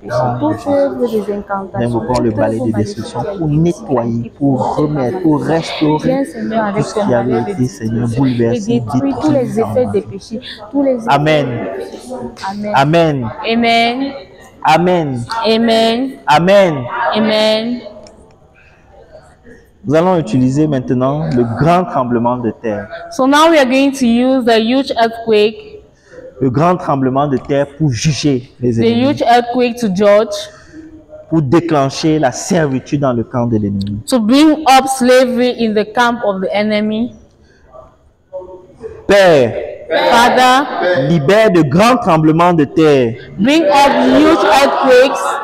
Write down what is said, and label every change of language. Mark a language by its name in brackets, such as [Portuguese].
[French] au nom de Jésus. Invoquons le balai de destruction pour nettoyer, pour remettre, pour restaurer tout ce qui avait été, Seigneur, bouleversé, détruit tous les effets des détruit. péchés, tous les Amen. Amen. Amen. Amen. Amen. Amen. Amen. Amen. Nous allons utiliser maintenant le grand tremblement de terre. [English] So now we are going to use the huge earthquake, [French] Le grand tremblement de terre pour juger les [English] the [French] ennemis, [English] huge earthquake to judge, [French] pour déclencher la servitude dans le camp de l'ennemi. [English] to bring up slavery in the camp of the enemy. [French] Père, [English] Father, [French] libère de grands tremblements de terre, [English] bring up huge earthquakes